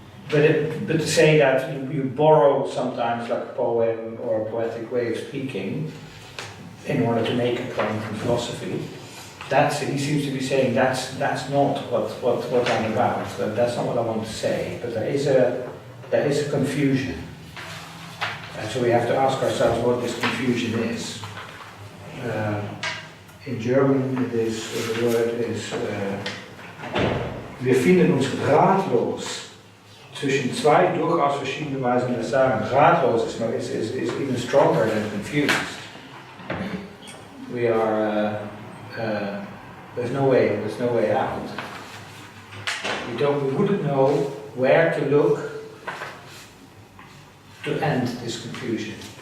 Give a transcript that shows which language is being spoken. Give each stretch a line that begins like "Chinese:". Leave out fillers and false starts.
English: But to say that you borrow sometimes like a poem or a poetic way of speaking in order to make a point in philosophy, he seems to be saying that's not what I'm about. That's not what I want to say. But there is a confusion, and so we have to ask ourselves what this confusion is. In German, the word is
German: wir finden uns ratlos zwischen zwei durchaus verschiedene Weisen des Sagen.
English: Ratlos is even stronger than confused. We are there's no way out. We wouldn't know where to look to end this confusion.